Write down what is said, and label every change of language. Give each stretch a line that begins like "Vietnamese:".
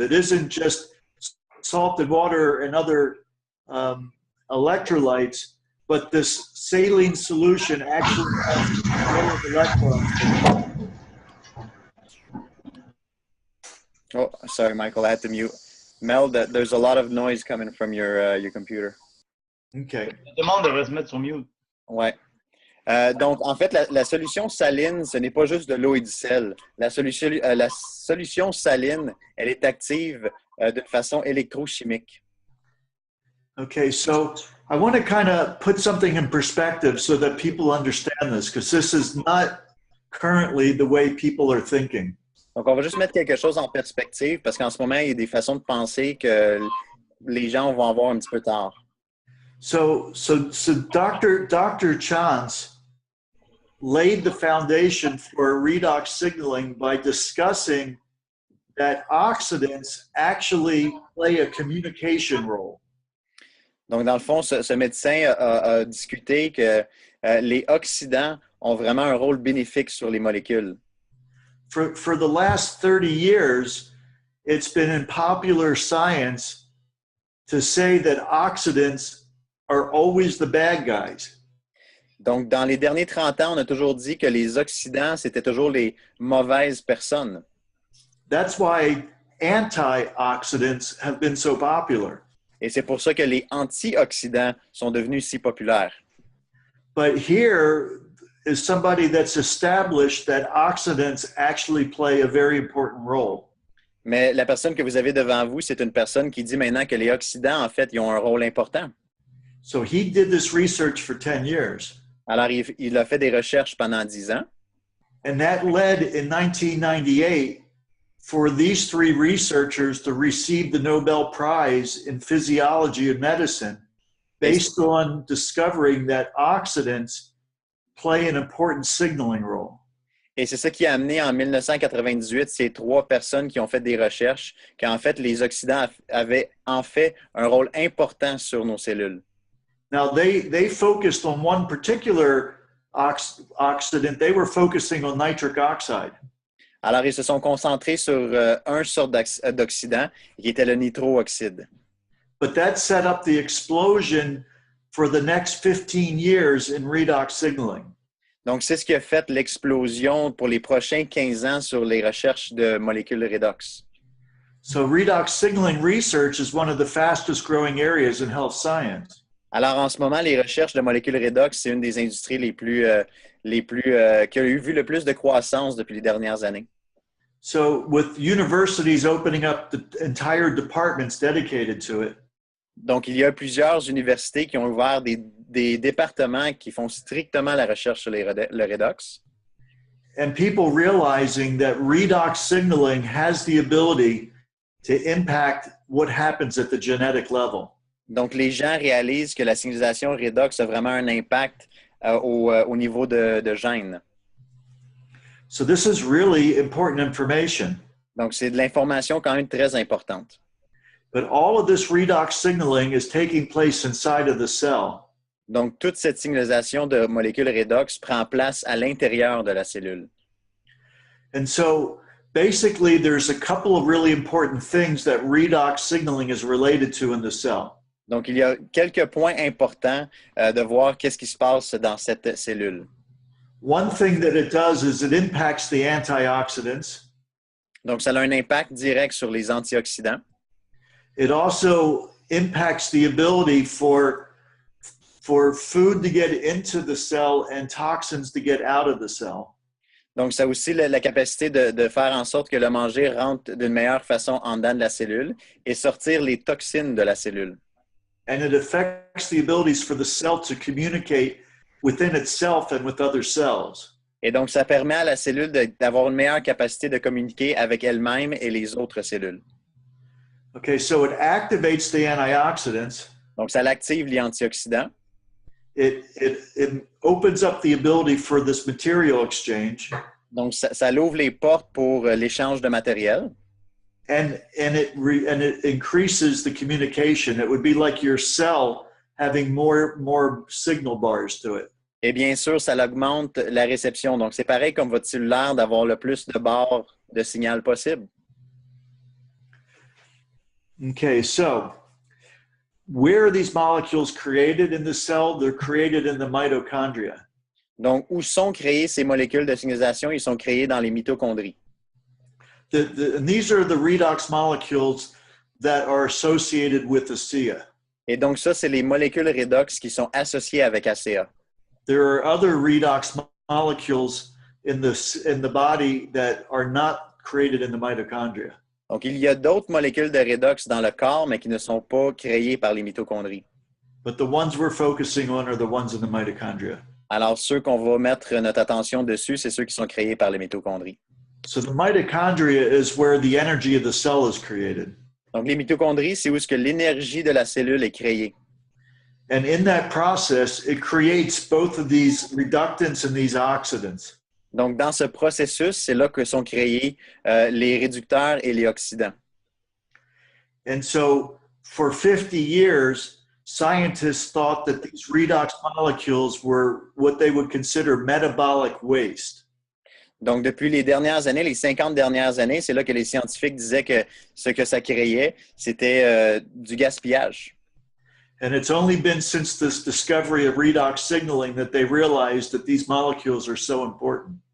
English: It isn't just salted water and other electrolytes, but this saline solution actually has control of electrons. Oh, sorry, Michael, I had to mute. Mel, there's a lot of noise coming from your computer. Okay.
French: Tout le monde devrait se mettre sur mute. Ouais. Donc, en fait, la solution saline, ce n'est pas juste de l'eau et du sel. La solution saline, elle est active de façon électrochimique.
English: Okay, so I want to kind of put something in perspective so that people understand this, because this is not currently the way people are thinking.
French: Donc, on va juste mettre quelque chose en perspective parce qu'en ce moment, il y a des façons de penser que les gens vont avoir un petit peu tard.
English: So Dr. Chance laid the foundation for redox signaling by discussing that oxidants actually play a communication role.
French: Donc, dans le fond, ce médecin a discuté que les oxydants ont vraiment un rôle bénéfique sur les molécules.
English: For the last 30 years, it's been in popular science to say that oxidants are always the bad guys.
French: Donc, dans les derniers 30 ans, on a toujours dit que les oxydants, c'était toujours les mauvaises personnes.
English: That's why antioxidants have been so popular.
French: Et c'est pour ça que les antioxydants sont devenus si populaires.
English: But here is somebody that's established that oxidants actually play a very important role.
French: Mais la personne que vous avez devant vous, c'est une personne qui dit maintenant que les oxydants, en fait, ils ont un rôle important.
English: So he did this research for 10 years.
French: Alors, il a fait des recherches pendant 10 ans.
English: And that led in 1998 for these three researchers to receive the Nobel Prize in Physiology and Medicine based on discovering that oxidants play an important signaling role.
French: Et c'est ça qui a amené en 1998 ces trois personnes qui ont fait des recherches qu'en fait, les oxydants avaient en fait un rôle important sur nos cellules.
English: Now, they focused on one particular oxidant. They were focusing on nitric oxide.
French: Alors, ils se sont concentrés sur un sorte d'oxydant qui était le nitrooxyde.
English: But that set up the explosion for the next 15 years in redox signaling.
French: Donc, c'est ce qui a fait l'explosion pour les prochains 15 ans sur les recherches de molécules redox.
English: So redox signaling research is one of the fastest growing areas in health science.
French: Alors, en ce moment, les recherches de molécules redox, c'est une des industries qui a vu le plus de croissance depuis les dernières années.
English: So with universities opening up the entire departments dedicated to it,
French: Donc, il y a plusieurs universités qui ont ouvert des départements qui font strictement la recherche sur le redox.
English: and people realizing that redox signaling has the ability to impact what happens at the genetic level.
French: Donc, les gens réalisent que la signalisation redox a vraiment un impact au niveau de gènes.
English: So this is really important information.
French: Donc, c'est de l'information quand même très importante.
English: But all of this redox signaling is taking place inside of the cell.
French: Donc, toute cette signalisation de molécules redox prend place à l'intérieur de la cellule.
English: And so basically there's a couple of really important things that redox signaling is related to in the cell.
French: Donc, il y a quelques points importants de voir qu'est-ce qui se passe dans cette cellule.
English: One thing that it does is it impacts the antioxidants.
French: Donc, ça a un impact direct sur les antioxydants.
English: It also impacts the ability for food to get into the cell and toxins to get out of the cell.
French: Donc, ça a aussi la capacité de faire en sorte que le manger rentre d'une meilleure façon en dedans de la cellule et sortir les toxines de la cellule.
English: And it affects the abilities for the cell to communicate within itself and with other cells.
French: Et donc, ça permet à la cellule d'avoir une meilleure capacité de communiquer avec elle-même et les autres cellules.
English: Okay, so it activates the antioxidants.
French: Donc, ça l'active les antioxydants.
English: It opens up the ability for this material exchange.
French: Donc, ça ouvre les portes pour l'échange de matériel.
English: And it increases the communication. It would be like your cell having more signal bars to it.
French: Et bien sûr, ça augmente la réception. Donc, c'est pareil comme votre cellulaire d'avoir le plus de barres de signal possible.
English: Okay, so where are these molecules created in the cell? They're created in the mitochondria.
French: Donc, où sont créées ces molécules de signalisation? Ils sont créés dans les mitochondries.
English: And these are the redox molecules that are associated with ASEA.
French: Et donc, ça, c'est les molécules redox qui sont associées avec ACA.
English: There are other redox molecules in the body that are not created in the mitochondria.
French: Donc, il y a d'autres molécules de redox dans le corps, mais qui ne sont pas créées par les mitochondries.
English: But the ones we're focusing on are the ones in the mitochondria.
French: Alors, ceux qu'on va mettre notre attention dessus, c'est ceux qui sont créés par les mitochondries.
English: So the mitochondria is where the energy of the cell is created.
French: Donc, les mitochondries, c'est où est-ce que l'énergie de la cellule est créée.
English: And in that process, it creates both of these reductants and these oxidants.
French: Donc, dans ce processus, c'est là que sont créés les réducteurs et les oxydants.
English: And so for 50 years, scientists thought that these redox molecules were what they would consider metabolic waste.
French: Donc, depuis les dernières années, les 50 dernières années, c'est là que les scientifiques disaient que ce que ça créait, c'était du gaspillage.
English: And it's only been since this discovery of redox signaling that they realized that these molecules are so important.